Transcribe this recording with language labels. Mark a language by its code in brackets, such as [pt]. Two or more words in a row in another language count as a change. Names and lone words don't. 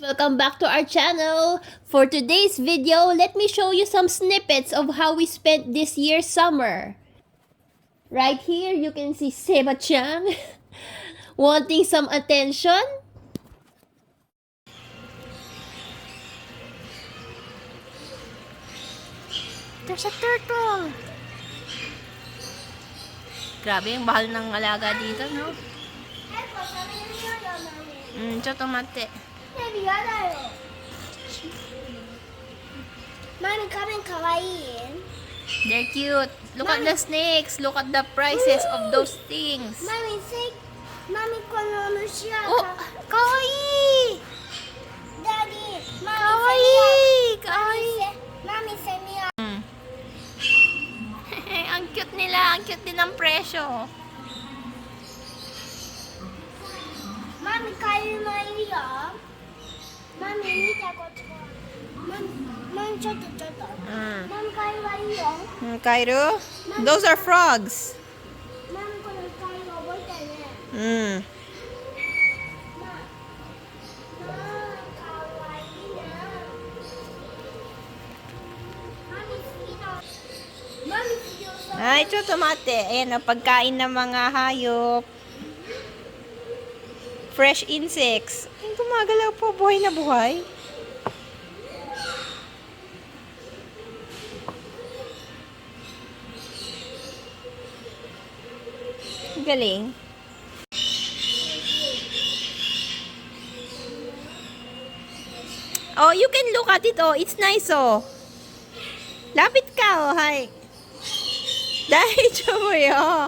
[en] Welcome back to our channel! For today's video, let me show you some snippets of how we spent this year's summer. Right here, you can see Seba-chan wanting some attention. There's a turtle! [tl] Grabe yung mahal ng alaga dito, no? [ja] ちょっと待って。ヘビやだよ。マミ仮面かわいい。 [en] They're cute. Look at the snakes. Look at the prices of those things. [ja] マミこの虫はお、かわいい。ダディ、かわいい。かわいい。マミセミは [tl] Ang cute nila. Ang cute din ng presyo. [ja] マミカエルもいるよ。マミ見てこっち。マミちょっと。マミカエルはいいよ。 Kairu? [en] Those are frogs. [ja] マミこのカエル覚えたね。かわいいな。マミ好きだ。マミ好きよ。 [tl] Ay, [ja] ちょっと待って。 [tl] Ayan, pagkain ng mga hayop. [en] Fresh insects. [tl] Ay, gumagalaw po. Buhay na buhay. Galing. [en] Oh, you can look at it. Oh, it's nice. Oh. [tl] Lapit ka. Oh, hi. Dahil mo yo.